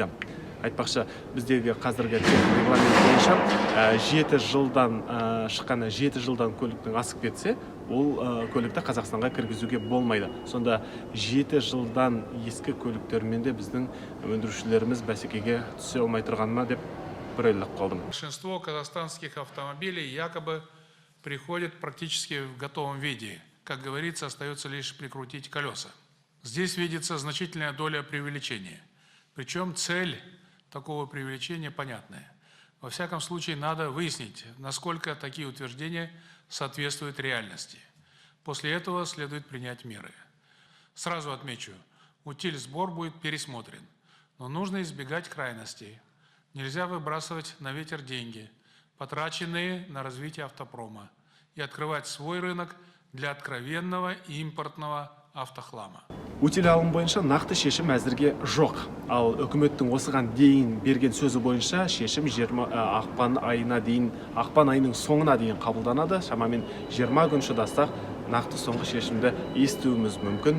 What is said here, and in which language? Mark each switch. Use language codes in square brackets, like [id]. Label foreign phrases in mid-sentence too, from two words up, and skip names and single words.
[kk] Айтпақшы, біздегі қазіргі регламент бойынша 7 жылдан шыққаны 7 жылдан көліктің асып кетсе, ол көлікті Қазақстанға кіргізуге болмайды. Сонда 7 жылдан ескі көліктермен де біздің өндірушілеріміз бәсекеге түсе алмай тұрғаны ма деп бір ойлап қалдым. [ru] Большинство казахстанских автомобилей якобы приходит практически в готовом виде. Как говорится, остается лишь прикрутить колеса. Здесь видится значительная доля преувеличения. Причем цель такого преувеличения понятная. Во всяком случае, надо выяснить, насколько такие утверждения соответствуют реальности. После этого следует принять меры. Сразу отмечу, утильсбор будет пересмотрен, но нужно избегать крайностей. Нельзя выбрасывать на ветер деньги. потраченные на развитие автопрома, и открывать свой рынок для откровенного импортного автохлама. [kk] Утиль алым бойынша нақты шешім әзірге жоқ. Ал үкіметтің осыған дейін берген сөзі бойынша шешім ақпан айының соңына дейін қабылданады. Шамамен 20 күн шыдастақ нақты соңғы шешімді естуіміз мүмкін.